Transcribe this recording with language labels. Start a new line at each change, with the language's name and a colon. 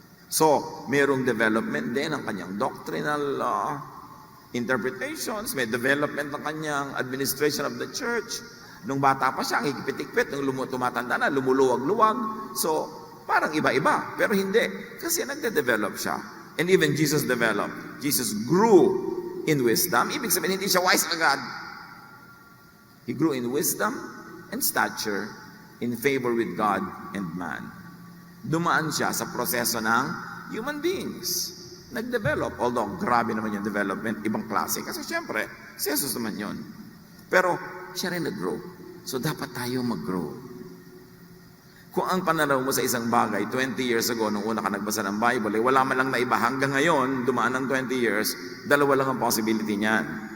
Filipino: So, merong development din ng kanyang doctrinal interpretations, may development ng kanyang administration of the church. Nung bata pa siya, ang higpit-higpit, nung tumatanda na, lumuluwag-luwag. So, parang iba-iba, pero hindi. Kasi nagde-develop siya.
English: And even Jesus developed. Jesus grew in wisdom.
Filipino: Ibig sabihin, hindi siya wise agad.
English: He grew in wisdom and stature, in favor with God and man.
Filipino: Dumaan siya sa proseso ng human beings. Nag-develop, although grabe naman yung development, ibang klase. Kasi siyempre, si Jesus naman yun. Pero siya rin nag-grow. So dapat tayo mag-grow. Kung ang pananaw mo sa isang bagay, 20 years ago, nung una ka nagbasa ng Bible, wala man lang naiba hanggang ngayon, dumaan ng 20 years, dalawa lang ang possibility niyan.